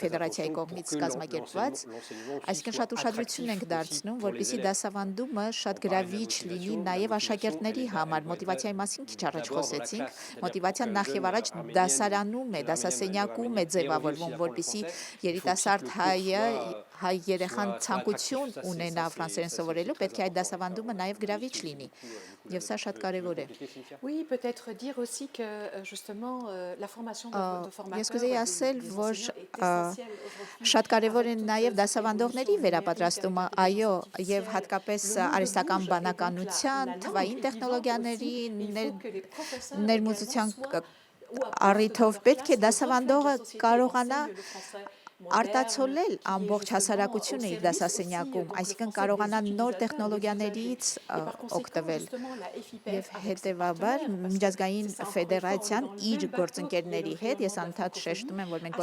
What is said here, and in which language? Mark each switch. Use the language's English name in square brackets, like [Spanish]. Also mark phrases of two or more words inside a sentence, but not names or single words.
[Armenian] ֆեդերացիայի կողմից կազմակերպված, այսինքն շատ ուշադրություն ենք դարձնում, որպեսզի դասավանդումը շատ գրավիչ լինի նաև աշակերտների համար։ Մոտիվացիայի մասին քիչ առաջ խոսեցինք, մոտիվացիան նախ եւ առաջ դասարանում է, դասասենյակում է ձևավորվում, որպեսզի երիտասարդ հայ երեխան ցանկություն ունենա ֆրանսերեն սովորելու, պետք է այդ դասավանդումը նաև գրավիչ լինի։ Եվ սա շատ կարևոր է։ [French] Oui, peut-être dire aussi que justement la formation de [Armenian] Ես կուզեի ասել, որ շատ կարևոր է նաև դասավանդողների վերապատրաստումը, այո, եւ հատկապես արհեստական բանականության, թվային տեխնոլոգիաների, ներմուծության առիթով պետք է դասավանդողը կարողանա արտացոլել ամբողջ հասարակությունը իր դասասենյակում, այսինքն կարողանա նոր տեխնոլոգիաներից օգտվել եւ հետեւաբար միջազգային ֆեդերացիան իր գործընկերների հետ, ես անդադ շեշտում եմ, որ մենք